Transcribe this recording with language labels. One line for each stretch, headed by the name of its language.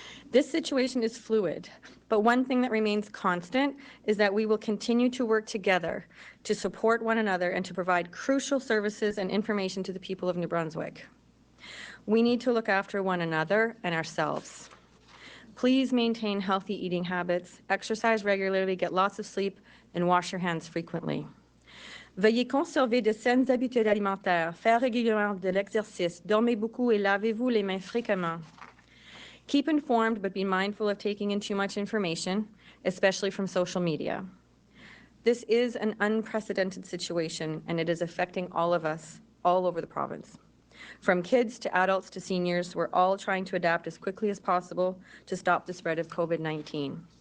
English: This situation is fluid, but one thing that remains constant is that we will continue to work together to support one another and to provide crucial services and information to the people of New Brunswick. We need to look after one another and ourselves. Please maintain healthy eating habits, exercise regularly, get lots of sleep, and wash your hands frequently.
French: Veuillez conserver de saines habitudes alimentaires, faire régulièrement de l'exercice, dormez beaucoup et lavez-vous les mains fréquemment.
English: Keep informed, but be mindful of taking in too much information, especially from social media. This is an unprecedented situation, and it is affecting all of us all over the province. From kids to adults to seniors, we're all trying to adapt as quickly as possible to stop the spread of COVID-19.